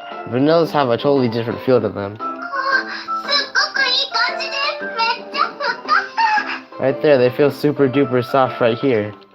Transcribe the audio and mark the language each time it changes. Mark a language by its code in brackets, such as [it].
[en] Vanillas have a totally different feel to them. [ja] すっごくいい感じで、めっちゃふっかふか。 [en] Right there, they feel super duper soft right here.